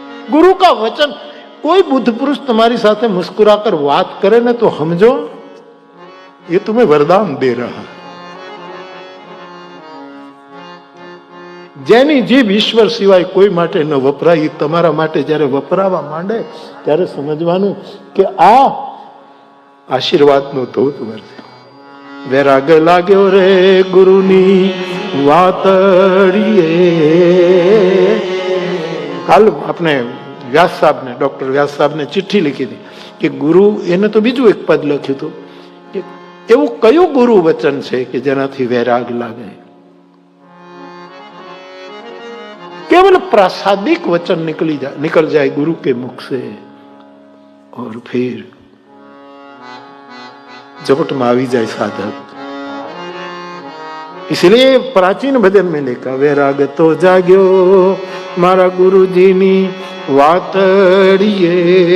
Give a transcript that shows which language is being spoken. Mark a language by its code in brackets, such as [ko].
[hi] गुरु का वचन, कोई बुद्ध पुरुष तुम्हारी साथे मुस्कुराकर बात करे ना तो समझो ये तुम्हें वरदान दे रहा है। [gu] જેની જીભ ઈશ્વર સિવાય કોઈ માટે ન વપરાય, તમારા માટે જ્યારે વપરાવા માંડે ત્યારે સમજવાનું કે આ આશીર્વાદનો ધોધ વરસે। વૈરાગ લાગ્યો રે ગુરુની વાતડીએ। કાલ આપણે વ્યાસ સાહેબ ને ડોક્ટર વ્યાસ સાહેબ ને ચિઠ્ઠી લીખી હતી કે ગુરુ, એને તો બીજું એક પદ લખ્યું હતું કે એવું કયું ગુરુ વચન છે કે જેનાથી વૈરાગ લાગે। [hi] केवल प्रासादिक वचन निकल जाए गुरु के मुख से और फिर झपट में आवी जाए साधक। इसलिए प्राचीन भजन में लिखा [gu] वैराग तो जाग्यो मारा गुरुजी नी वातड़ीए।